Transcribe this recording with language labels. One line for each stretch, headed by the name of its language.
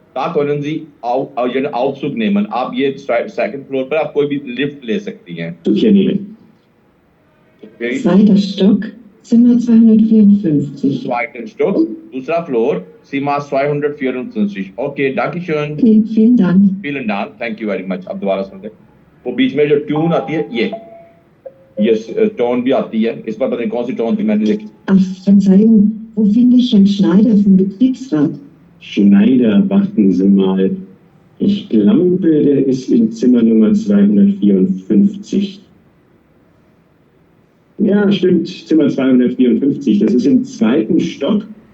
German: Da können Sie einen Aufzug nehmen.
Hindi: आप ये 2nd floor पर आप कोई भी लिफ्ट ले सकती हैं।
German: 2. Stock, Zimmer 254. 2.
Hindi: Stock, दूसरा floor Seema 254। Okay dankeschön।
German: Okay, vielen Dank। Vielen Dank,
English: thank you very much।
Hindi: अब दोबारा सुन ले वो बीच में जो ट्यून आती है ये टोन भी आती है इस पर पता नहीं कौन सी टोन थी मैंने देखी।
German: Verzeihung, wo finde ich Herrn Schneider vom Betriebsrat? Schneider, warten Sie mal. Ich glaube, der ist in Zimmer Nummer 254. Ja, stimmt, Zimmer 254. Das ist im 2. Stock.